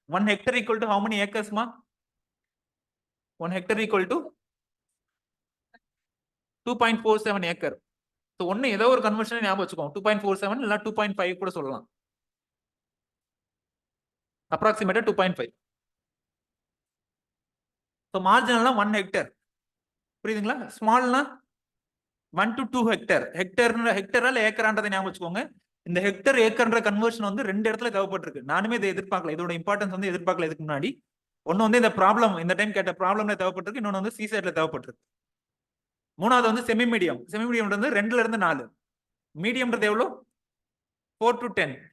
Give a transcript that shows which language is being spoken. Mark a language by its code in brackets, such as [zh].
[en] 1 hectare equal to how many ஏக்கர்ஸ்மா? 1 hectare equal to 2.47 acre. [ta] So ஒன்னு ஏதோ ஒரு conversion ஞாபகம் வச்சுக்கோங்க, 2.47 இல்ல 2.5 கூட சொல்லலாம், அப்ராக்சிமேட்டா 2.5. ஸோ மார்ஜினல்னா 1 hectare, புரியுதுங்களா? ஸ்மால்னா 1 to 2 hectare. ஹெக்டர்ல ஏக்கரான்றதை ஞாபகம் வச்சுக்கோங்க. இந்த ஹெக்டர் ஏக்கர்ன்ற கன்வர்ஷன் வந்து 2 இடத்துல தேவைப்பட்டிருக்கு. நானுமே இதை எதிர்பார்க்கல, இதோட இம்பார்ட்டன்ஸ் வந்து எதிர்பார்க்கல இதுக்கு முன்னாடி. ஒன்னு வந்து இந்த ப்ராப்ளம், இந்த டைம் கேட்ட ப்ராப்ளம்ல தேவைப்பட்டிருக்கு, இன்னொன்னு வந்து சிசைட்ல தேவைப்பட்டிருக்கு. மூணாவது வந்து செமி மீடியம். செமி மீடியம் வந்து 2ல இருந்து 4. மீடியம்ன்றது எவ்வளவு? 4 to 10.